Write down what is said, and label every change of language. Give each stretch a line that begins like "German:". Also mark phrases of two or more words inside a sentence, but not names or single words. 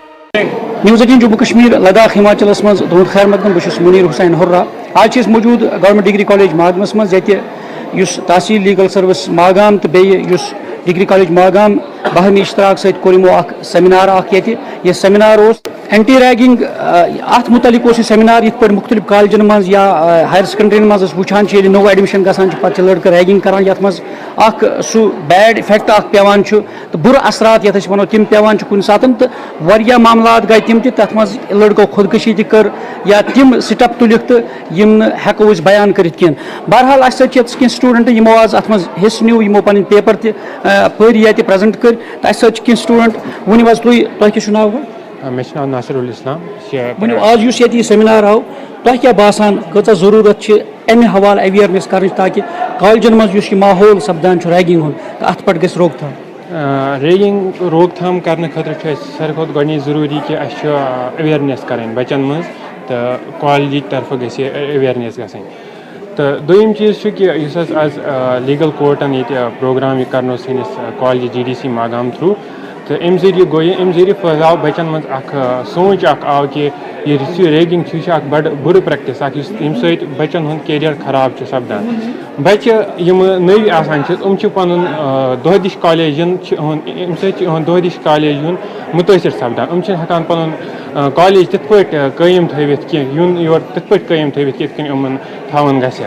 Kashmiri: نیوز 18 جموں کشمیر لداخ ہماچلس مز تہد خیر مقدم بہت منیر حسین ہررا آج موجود
English: Government Degree College
Kashmiri: ماگمس مز یس تحصیل
English: Legal Service
Kashmiri: ماگام تو بیس
English: Degree College
Kashmiri: ماگام باہمی اشتراک ست کور سیمینار یہ سیمینار
English: anti ragging
Kashmiri: ات متعلق یہ سیمینار یہ مختلف کالجن مز یا ہائر سیکنڈرین مز وچان نو ایڈمشن گھان پتہ لڑکہ ریگنگ کران یت مز سہ
English: bad effect
Kashmiri: پیوان تو بر اثرات یت ونو تم پیوان کن سات تو واریاہ معاملات گئی تم تر مز لڑکو خودکشی تہ کر یا تم سٹپ تلک تو ہیکو اس بیان کرت کی بہرحال اس کی سٹوڈنٹ یمو آز ات مز حصہ نیو یمو پن پیپر تہ پھر یا پریزنٹ کر تو اس کی سٹوڈنٹ ونو حظ تہ کیا ناو مے ناو ناصر الاسلام ونو آج اس یہ سیمینار آو تہ کیا باسان کۭژاہ ضرورت امہ حوالہ اویئرنیس کرن تاکہ کالجن مز یہ ماحول سپدان ریگنگ ہند ات پہ گھس روک تھام ریگنگ روک تھام کرنے خاطر ساروی کھت گۄڈنِچ ضروری کہ اس اویئرنیس کریں بچن مز تو کالجک طرف گژھِ اویئرنیس گژھٕنۍ تو دوٚیِم چیٖز چھُ کہِ یُس حظ آز لیٖگل کورٹن ییٚتہِ پروگرام یہِ کرنو سٲنِس کالجہِ GDC ماگام تھروٗ تو امہِ ذٔریعہٕ گوٚو یہِ امہِ ذٔریعہٕ پھٔہلاو بچن منٛز اکھ سونٛچ اکھ آو کہِ یُس یہِ ریگنگ چھُ یہِ چھُ اکھ بڑٕ بُرٕ پریکٹس اکھ ییٚمہِ سۭتۍ بچن ہُنٛد کیریَر خراب چھُ سپدان بچہِ یِم نٔوۍ آسان چھِ یِم چھِ پنُن دۄہ دِش کالیج یُن امہِ سۭتۍ چھُ یِہُنٛد دۄہ دِش کالیج یُن مُتٲثر سپدان یِم چھِنہٕ ہٮ۪کان پنُن کالیج تِتھ پٲٹھۍ قٲیِم تھٲوِتھ کینٛہہ یُن یور تِتھ پٲٹھۍ قٲیِم تھٲوِتھ یِتھ کٔنۍ یِمن تھاوُن گژھِ